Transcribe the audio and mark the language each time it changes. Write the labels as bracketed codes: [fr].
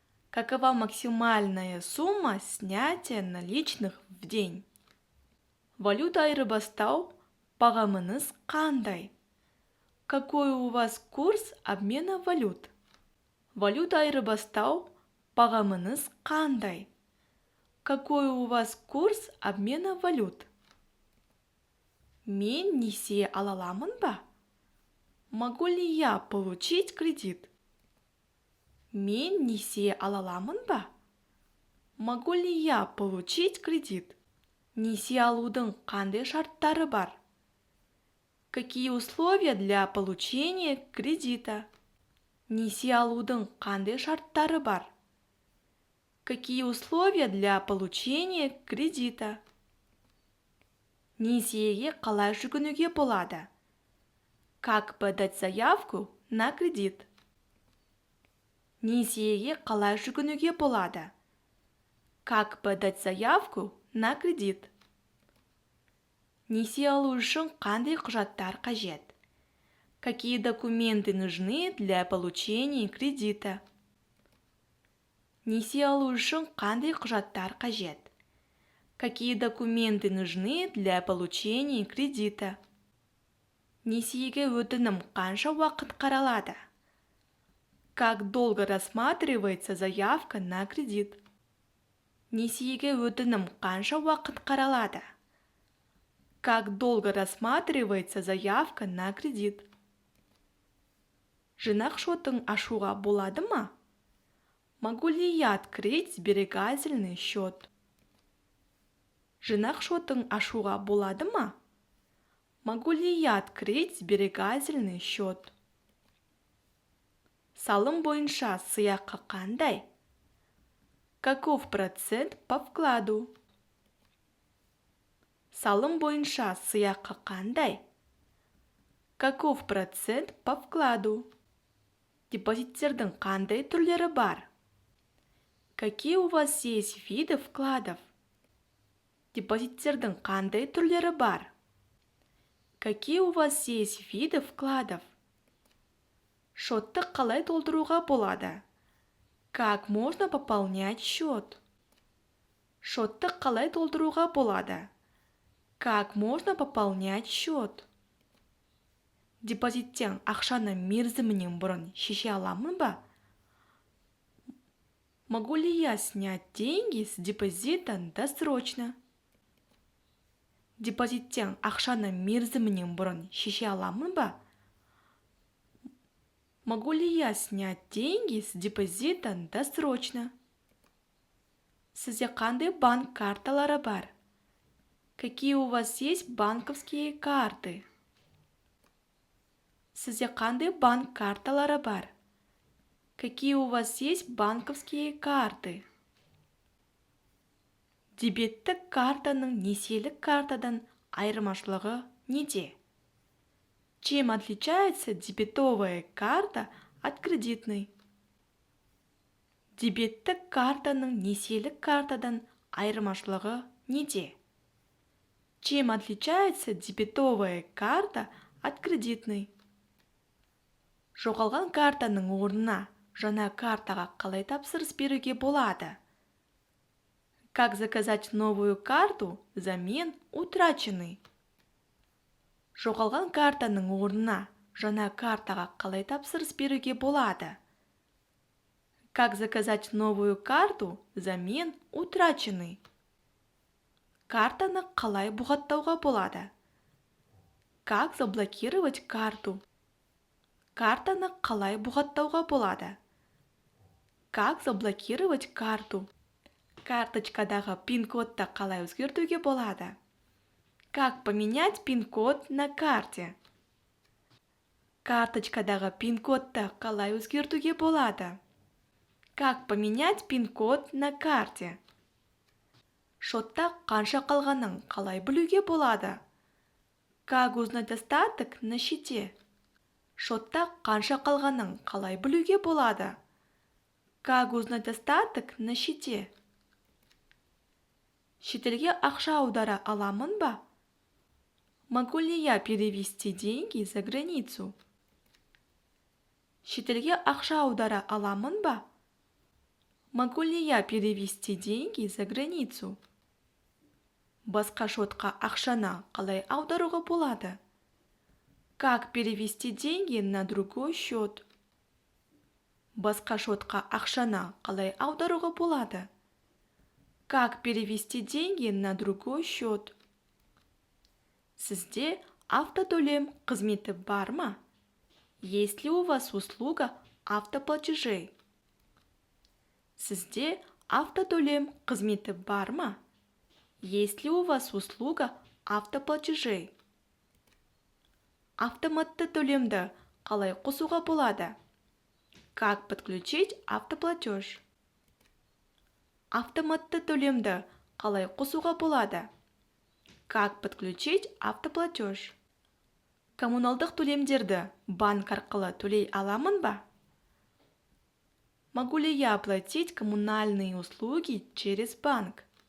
[ru] Какова максимальная сумма снятия наличных в день? [kk] Валюта айырбастау бағамыңыз қандай? [ru] Какой у вас курс обмена валют? [kk] Валюта айырбастау бағамыңыз қандай? [ru] Какой у вас курс обмена валют? [kk] Мен несие ала аламын ба? [ru] Могу ли я получить кредит? [kk] Мен несие ала аламын ба? [ru] Могу ли я получить кредит? [kk] Несие алудың қандай шарттары бар? [ru] Какие условия для получения кредита? [kk] Несие алудың қандай шарттары бар? [ru] Какие условия для получения кредита? [kk] Несиеге қалай жүгінуге болады? [ru] Как подать заявку на кредит? [kk] Несиеге қалай жүгінуге болады? [ru] Как подать заявку на кредит? [kk] Несие алу үшін қандай құжаттар қажет? [ru] Какие документы нужны для получения кредита? [kk] Несие алу үшін қандай құжаттар қажет? [ru] Какие документы нужны для получения кредита? [kk] Несиеге өтінім қанша уақыт қаралады? [ru] Как долго рассматривается заявка на кредит? [kk] Несиеге өтінім қанша уақыт қаралады? [ru] Как долго рассматривается заявка на кредит? [kk] Жинақ шотын ашуға болады ма? [ru] Могу ли я открыть сберегательный счет? [kk] Жинақ шотын ашуға болады ма? [ru] Могу ли я открыть сберегательный счет? [kk] Салым бойынша сыйақы қандай? [ru] Каков процент по вкладу? [kk] Салым бойынша сыйақы қандай? [ru] Каков процент по вкладу? [kk] Депозиттердің қандай түрлері бар? [ru] Какие у вас есть виды вкладов? [kk] Депозиттердің қандай түрлері бар? [ru] Какие у вас есть виды вкладов? [kk] Шотты қалай толтыруға болады? [ru] Как можно пополнять счет? [kk] Шотты қалай толтыруға болады? [ru] Как можно пополнять счет? [kk] Депозиттен ақшаны мерзімінен бұрын шеше аламын ба? [ru] Могу ли я снять деньги с депозита досрочно? [kk] Депозиттен ақшаны мерзімінен бұрын шеше аламын ба? [ru] Могу ли я снять деньги с депозита досрочно? [kk] Сізде қандай банк карталары бар? [ru] Какие у вас есть банковские карты? [kk] Сізде қандай банк карталары бар? [ru] Какие у вас есть банковские карты? [kk] Дебеттік картаның несиелік картадан айырмашылығы неде? [ru] Чем отличается дебетовая карта от кредитной? [kk] Дебеттік картаның несиелік картадан айырмашылығы неде? [ru] Чем отличается дебетовая карта от кредитной? [kk] Жоғалған картаның орнына жаңа картаға қалай тапсырыс беруге болады? [ru] Как заказать новую карту взамен утраченной? [kk] Жоғалған картаның орнына жаңа картаға қалай тапсырыс беруге болады? [ru] Как заказать новую карту взамен утраченной? [kk] Картаны қалай бұғаттауға болады? [ru] Как заблокировать карту? [kk] Картаны қалай бұғаттауға болады? [ru] Как заблокировать карту? [kk] Карточкадағы пин-кодты қалай өзгертуге болады? [ru] Как поменять пин-код на карте? [kk] Карточкадағы пин-кодты қалай өзгертуге болады? [ru] Как поменять пин-код на карте? [kk] Шотта қанша қалғанын қалай білуге болады? [ru] Как узнать остаток на счете? [kk] Шотта қанша қалғанын қалай білуге болады? [ru] Как узнать остаток на счете? [kk] Шетелге ақша аудара аламын ба? [ru] Могу ли я перевести деньги за границу? [kk] Шетелге ақша аудара аламын ба? [ru] Могу ли я перевести деньги за границу? [kk] Басқа шотқа ақшаны қалай аударуға болады? [ru] Как перевести деньги на другой счет? [kk] Басқа шотқа ақшаны қалай аударуға болады? [ru] Как перевести деньги на другой счет? [kk] Сізде автотөлем қызметі бар ма? [ru] Есть ли у вас услуга автоплатежей? [kk] Сізде автотөлем қызметі бар ма? [ru] Есть ли у вас услуга автоплатежей? [kk] Автоматты төлемді қалай қосуға болады? [ru] Как подключить автоплатеж? [kk] Автоматты төлемді қалай қосуға болады? [ru] Как подключить автоплатеж? [kk] Коммуналдық төлемдерді банк арқылы төлей аламын ба? [ru] Могу ли я оплатить коммунальные услуги через банк?